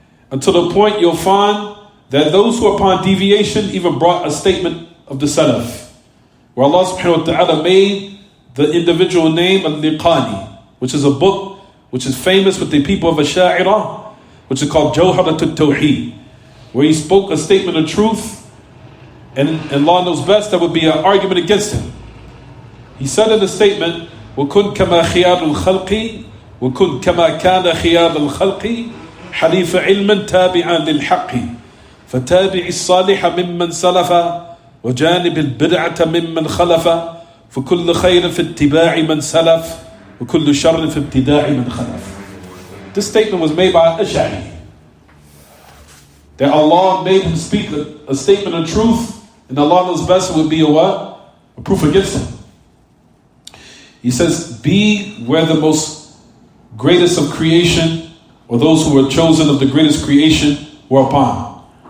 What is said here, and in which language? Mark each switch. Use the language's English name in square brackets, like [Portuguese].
[English] Until the point you'll find that those who are upon deviation even brought a statement of the Salaf, where Allah subhanahu wa ta'ala made the individual name Al-Liqani, which is a book which is famous with the people of Asha'ira, which is called Jawharat al-Tawheed, where he spoke a statement of truth, and Allah knows best there would be an argument against him. He said in the statement, [Arabic] وَكُنْ كَمَا خِيَارُ الْخَلْقِ وَكُنْ كَمَا كَانَ خِيَارُ الْخَلْقِ حَلِيفَ عِلْمًا تَابِعًا لِلْحَقِّ فَتَابِعِ الصَّالِحَ مِمَّنْ سَلَفَ وَجَانِبِ الْبِدْعَةَ مِمَّنْ خَلَفَ فكل خير في اتباع من سلف وكل شر في ابتداع من خلف. [English] This statement was made by Ash'ari, that Allah made him speak a statement of truth, and Allah knows best would be a what? A proof against him. He says, be where the most greatest of creation, or those who were chosen of the greatest creation, were upon.